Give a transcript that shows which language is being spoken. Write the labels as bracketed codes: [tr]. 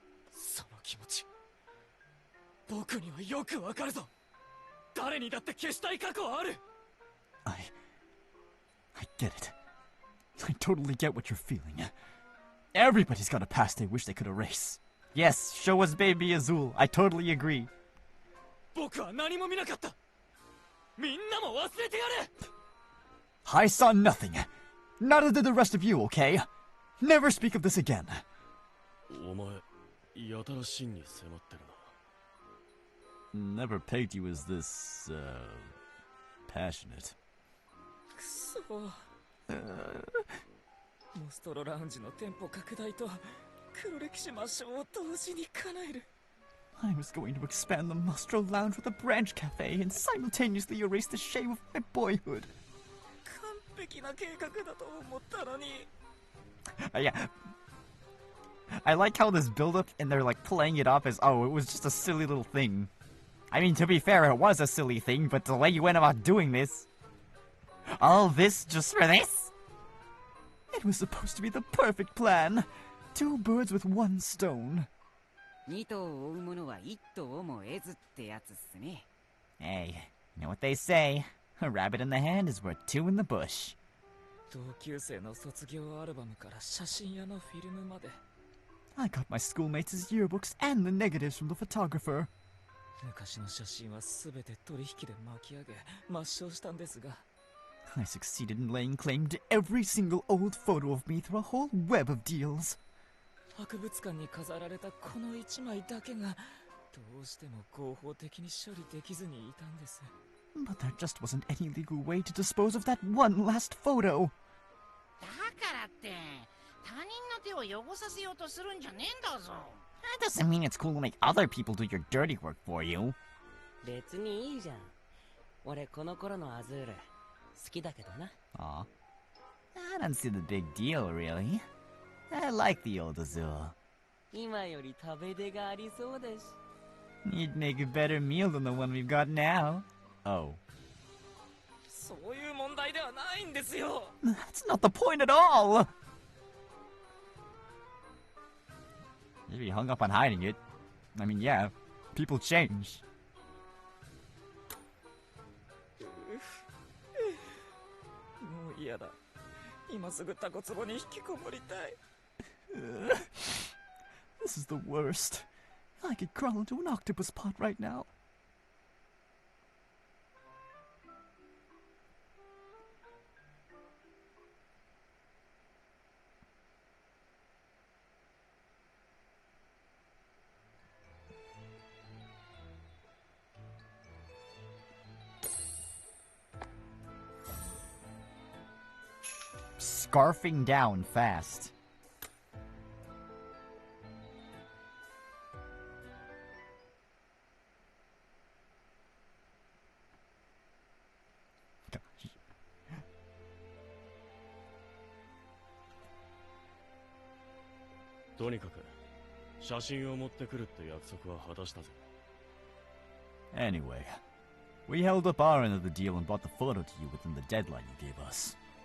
[ja] その気持ち僕にはよくわかるぞ。誰にだって消したい過去はある。 [en] I get it. I totally get what you're feeling. Everybody's got a past they wish they could erase. Yes, show us baby Azul. I totally agree. [ja] 僕は何も見なかった。みんなも忘れてやれ。 [en] I saw nothing. Neither did the rest of you, okay? Never speak of this again. [ja] お前やたら真に迫ってるな。 [en] Never pegged you as this, passionate. [ja] くそ。モストロラウンジの店舗拡大と黒歴史抹消を同時に叶える。 [en] I was going to expand the Mostro Lounge with a branch cafe and simultaneously erase the shame of my boyhood. [ja] 完璧な計画だと思ったのに。 [en] Yeah. I like how this build-up and they're like playing it off as, oh, it was just a silly little thing. I mean, to be fair, it was a silly thing, but the way you went about doing this... All this just for this? It was supposed to be the perfect plan. 2 birds with 1 stone. [ja] 2頭を追う者は1頭をも得ずってやつっすね。 [en] Hey, you know what they say. A rabbit in the hand is worth 2 in the bush. [ja] 同級生の卒業アルバムから写真屋のフィルムまで。 [en] I got my schoolmates' yearbooks and the negatives from the photographer. [ja] 昔の写真は全て取引で巻き上げ抹消したんですが。 [en] I succeeded in laying claim to every single old photo of me through a whole web of deals. [ja] 博物館に飾られたこの1枚だけがどうしても合法的に処理できずにいたんです。 [en] But there just wasn't any legal way to dispose of that one last photo. [ja] だからって他人の手を汚させようとするんじゃねえんだぞ。 [en] That doesn't mean it's cool to make other people do your dirty work for you. [ja] 別にいいじゃん。俺この頃のアズール好きだけどな。 [en] Aw. I don't see the big deal, really. I like the old Azul. [ja] 今より食べ出がありそうだし。 [en] You'd make a better meal than the one we've got now. Oh. [ja] そういう問題ではないんですよ。 [en] That's not the point at all! Maybe you hung up on hiding it. I mean, yeah, people change. [ja] もう嫌だ。今すぐタコ壺に引きこもりたい。 [en] This is the worst. I could crawl into an octopus pot right now. scarfing down fast. Gosh. [ja] とにかく写真を持ってくるって約束は果たしたぜ。 [en] Anyway, we held up our end of the deal and brought the photo to you within the deadline you gave us.